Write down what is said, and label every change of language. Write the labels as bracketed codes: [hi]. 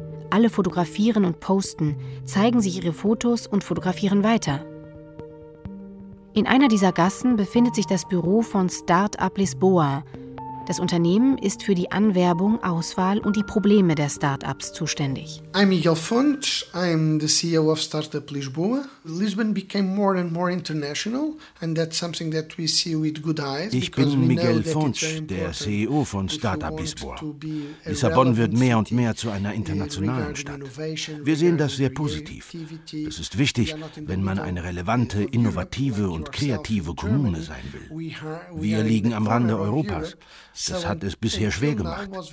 [de] Alle fotografieren und posten, zeigen sich ihre Fotos und fotografieren weiter. In einer dieser Gassen befindet sich das Büro von Startup Lisboa. Das Unternehmen ist für die Anwerbung, Auswahl und die Probleme der Startups zuständig. [en] I'm Miguel Fontes. I'm the CEO of Startup Lisboa. Lisbon became more and more international, and that's something that we see with good eyes. [de] Ich bin Miguel Fontes, der CEO von Startup Lisboa. Lissabon wird mehr und mehr zu einer internationalen Stadt. Wir sehen das sehr positiv. Es ist wichtig, wenn man eine relevante, innovative und kreative Kommune sein will. Wir liegen am Rande Europas. Das hat es bisher schwer gemacht.